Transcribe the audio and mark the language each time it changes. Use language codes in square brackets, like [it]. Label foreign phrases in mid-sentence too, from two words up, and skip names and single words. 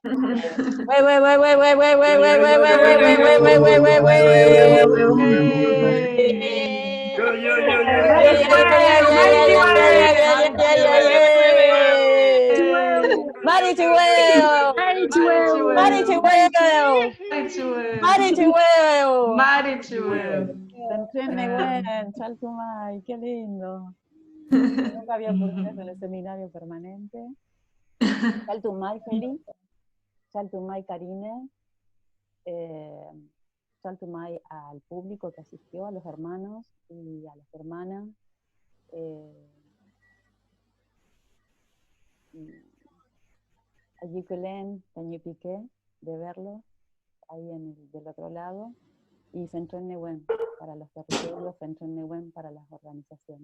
[arn] Marichihueo. [es] Chaltumay, qué lindo. Nunca había ocurrido eso en el seminario permanente. [arn] Chaltumay, Feli. Chaltumay, Karine. [es] Chaltumay al público que asistió, a los hermanos y a las hermanas. A Yiculén, [arn] Tañi Piqué, [es] de verlo ahí del otro lado. Y [arn] Fentren Newen [es] para los territorios, [arn] Fentren Newen [es] para las organizaciones.